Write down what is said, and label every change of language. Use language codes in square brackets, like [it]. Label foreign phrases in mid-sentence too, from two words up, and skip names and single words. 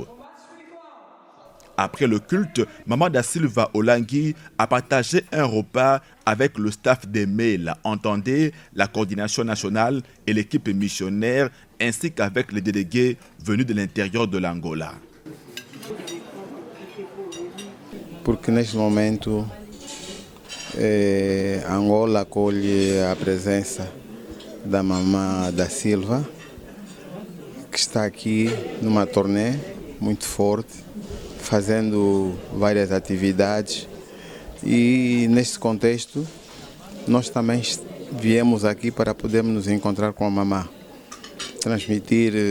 [fr] Après le culte, Maman da Silva Olangi a partagé un repas avec le staff des mails, entendez la coordination nationale et l'équipe missionnaire, ainsi qu'avec les délégués venus de l'intérieur de l'Angola. [pt] Porque neste momento Angola acolhe a presença da Mamã da Silva, que está aqui numa turnê muito forte, fazendo várias atividades, e neste contexto nós também viemos aqui para podermos nos encontrar com a Mamã, transmitir